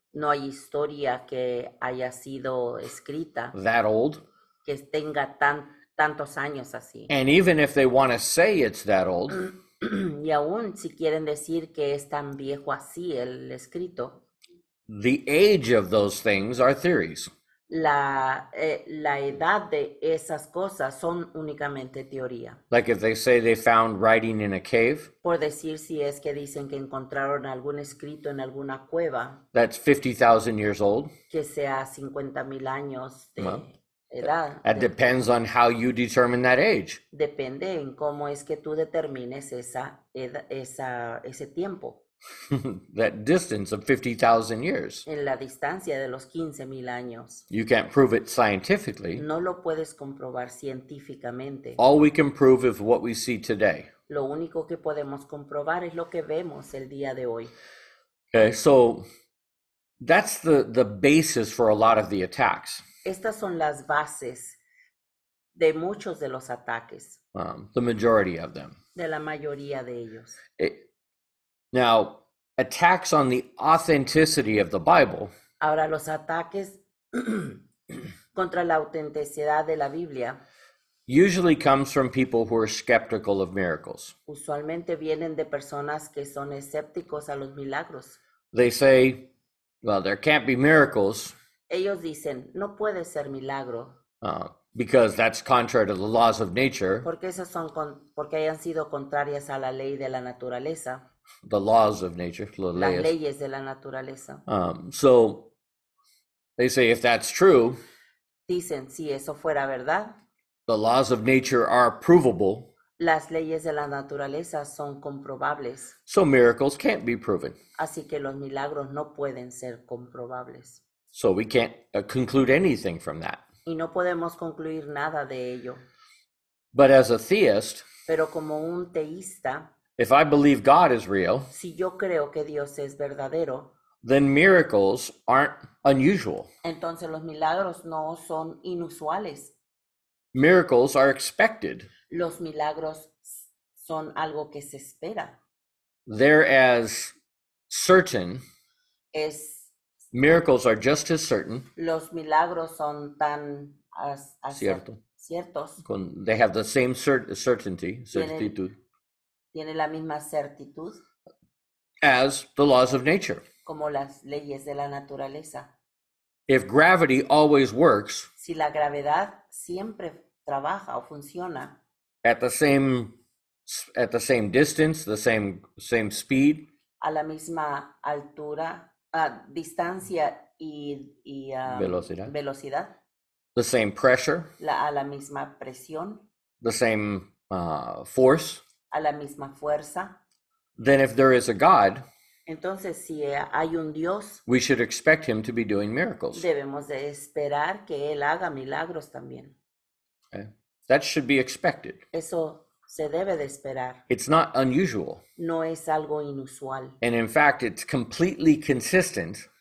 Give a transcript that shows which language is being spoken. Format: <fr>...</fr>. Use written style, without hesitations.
<es>No hay historia que haya sido escrita</es> <en>that old.</en> <es>que tenga tantos años así.</es> <en>And even if they want to say it's that old,</en> <es>Y aún si quieren decir que es tan viejo así el escrito,</es> <en>the age of those things are theories.</en> <es>la edad de esas cosas son únicamente teoría.</es> <en>Like if they say they found writing in a cave,</en> <es>Por decir, si es que dicen que encontraron algún escrito en alguna cueva</es> <en>that's 50,000 years old.</en> <es>que sea 50,000 años de</es> <en>Well,</en> <es>edad.</es> <en>That depends on how you determine that age.</en> <es>Depende en cómo es que tú determines ese tiempo,</es> <en>That distance of 50,000 years.</en> <es>en la distancia de los 15,000 años.</es> <en>You can't prove it scientifically.</en> <es>No lo puedes comprobar científicamente.</es> <en>All we can prove is what we see today.</en> <es>Lo único que podemos comprobar es lo que vemos el día de hoy.</es> <en>Okay, so that's the basis for a lot of the attacks.</en> <es>Estas son las bases de muchos de los ataques,</es> <en>The majority of them.</en> <es>de la mayoría de ellos.</es> <en>Now, attacks on the authenticity of the Bible</en> <es>Ahora, los ataques contra la autenticidad de la Biblia</es> <en>usually comes from people who are skeptical of miracles.</en> <es>usualmente vienen de personas que son escépticos a los milagros.</es> <en>They say, well, there can't be miracles</en> <es>Ellos dicen, no puede ser milagro,</es> <en>because that's contrary to the laws of nature.</en> <es>porque porque hayan sido contrarias a la ley de la naturaleza,</es> <en>The laws of nature,</en> <es>las leyes. leyes de la naturaleza.</es> <en>So they say if that's true,</en> <es>Dicen, si eso fuera verdad,</es> <en>the laws of nature are provable,</en> <es>las leyes de la naturaleza son comprobables,</es> <en>so miracles can't be proven.</en> <es>así que los milagros no pueden ser comprobables.</es> <en>So we can't conclude anything from that.</en> <es>Y no podemos concluir nada de ello.</es> <en>But as a theist,</en> <es>Pero como un teísta,</es> <en>if I believe God is real,</en> <es>si yo creo que Dios es verdadero,</es> <en>then miracles aren't unusual.</en> <es>entonces los milagros no son inusuales.</es> <en>Miracles are expected.</en> <es>Los milagros son algo que se espera.</es> <en>They're as certain. Miracles are just as certain.</en> <es>Los milagros son tan ciertos.</es> <en>They have the same certainty, certitud,</en> <es>Tiene la misma certitud</es> <en>as the laws of nature.</en> <es>como las leyes de la naturaleza.</es> <en>If gravity always works</en> <es>Si la gravedad siempre trabaja o funciona</es> <en>at the same at the same distance, the same speed,</en> <es>a la misma altura, distancia y velocidad,</es> <en>the same pressure,</en> <es>a la misma presión,</es> <en>the same force,</en> <es>a la misma fuerza.</es> <en>then if there is a God,</en> <es>Entonces, si hay un Dios,</es> <en>we should expect him to be doing miracles.</en> <es>debemos de esperar que Él haga milagros también.</es> <en>Okay? That should be expected.</en> <es>Eso se debe de esperar.</es> <en>It's not unusual.</en> <es>No es algo inusual.</es> <en>And in fact, it's completely consistent</en>